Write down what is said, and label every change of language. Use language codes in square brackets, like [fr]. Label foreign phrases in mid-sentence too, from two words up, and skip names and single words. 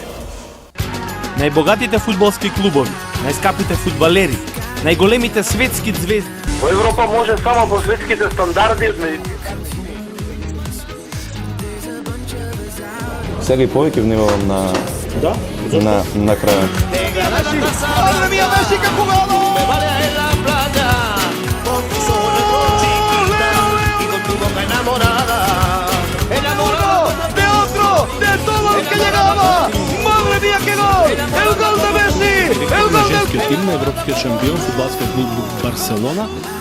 [mk] Најбогатите фудбалски клубови, најскапите фудбалери, најголемите светски звезди. Во Европа може само по светските стандарди. Сега и повеќе внимавам на крајот. [es] Madre mía, Messi, qué jugada! Me vale en la playa, con tus ojos reprochitos y con tu boca enamorada. Enamorado de otro, de todo el que llegaba. Madre mía, qué gol! El gol de Messi, el gol del... [mk] Женскиот тим на европскиот шампион фудбалскиот клуб Барселона.